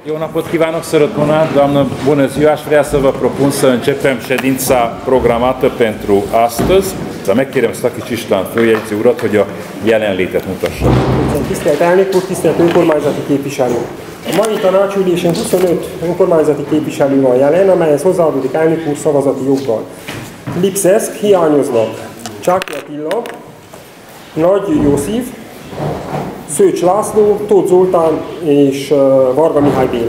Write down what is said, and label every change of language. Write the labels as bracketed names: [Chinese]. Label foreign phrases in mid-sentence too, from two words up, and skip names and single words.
[Hungarian] napot kívánok, Sărătuna, [Romanian] doamnă, bună ziua! Aș vrea să vă propun să începem ședința programată pentru astăzi. [Hungarian] Să megkérem Szakics István főjegyző urat, hogy a jelenlétet mutassa. Tisztelt elnök úr, tisztelt önkormányzati képviselő! A mai tanácsülésen 25 önkormányzati képviselő van jelen, amelyhez hozzáadódik elnök úr szavazati joggal. Lipszeszk hiányoznak Csáky Attila, Nagy József, Szőcs László, Tóth Zoltán és Varga Mihály Béla.